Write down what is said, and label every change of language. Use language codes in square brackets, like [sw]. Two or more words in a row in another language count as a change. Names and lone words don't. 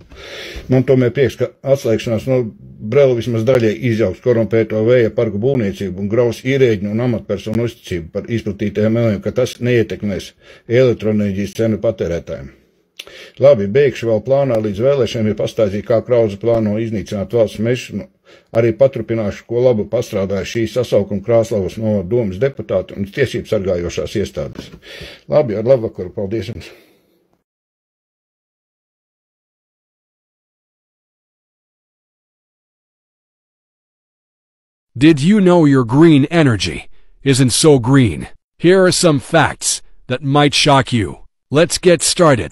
[lv] Man tomēr prieks, ka atslēgšanās no brela vismaz daļai izjauks korumpēto vēja parku būvniecību un graus ierēģņu un amatpersonu uzticību par izplatītajiem meliem, ka tas neietekmēs elektroenerģijas cenu patērētājiem. Labi, beigšu vēl plānā līdz vēlēšanām ir pastāstīt, kā Krause plāno iznīcināt valsts mežus. Arī paturpināšu, ko labu pastrādāja šī sasaukuma Krāslavas novada domas deputāti un tiesību sargājošās iestādes. Labi, ar labvakaru, paldies jums! [en] Did you know your green energy isn't so green? Here are some facts that might shock you. Let's get started.